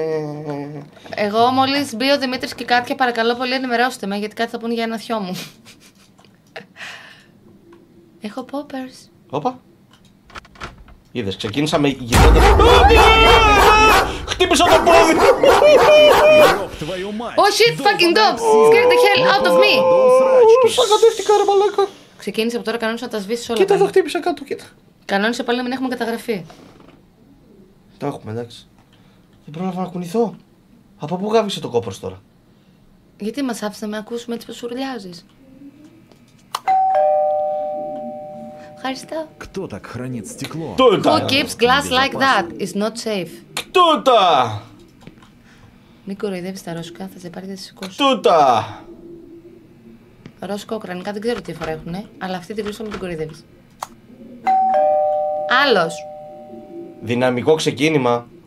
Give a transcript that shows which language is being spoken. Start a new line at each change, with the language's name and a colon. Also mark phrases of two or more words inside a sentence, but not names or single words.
Greek: Εγώ μόλις μπει ο Δημήτρης και Κάτια, παρακαλώ πολύ ενημερώστε με, γιατί κάτι θα πούνε για ένα θειό μου. Έχω poppers. Όπα. Είδες, ξεκίνησαμε γυρνώντας. Χτύπησα το πόδι!
Russian: Ёб твою мать.
English: Oh shit, fucking dogs! Scared the hell out of me!
Greek: Σακατεύτηκα ρε μαλάκα. Ξεκίνησε από τώρα, κανόνισε να τα σβήσεις όλα. Κοίτα εδώ πάλι. χτύπησα κάτω, κοίτα. Κανόνισε πάλι να μην έχουμε καταγραφεί. Το έχουμε, εντάξει. Δεν πρόλαβα να κουνηθώ. Από πού γάβησε το κόπρος τώρα? Γιατί μας άφησε να με ακούσουμε έτσι πως σουρλιάζεις? Ευχαριστώ.
Russian: Кто так χранит стекло?
English: Who keeps glass like that is not safe.
Greek: Κτούτα! Μην κοροϊδεύεις τα ρώσικα, θα σε πάρει, θα σε σηκώσει. Κτούτα! Ρώσικο, ουκρανικά δεν ξέρω τι διαφορά έχουνε, αλλά αυτή τη γλώσσα μου την κοροϊδεύεις. Άλλος. Δυναμικό ξεκίνημα.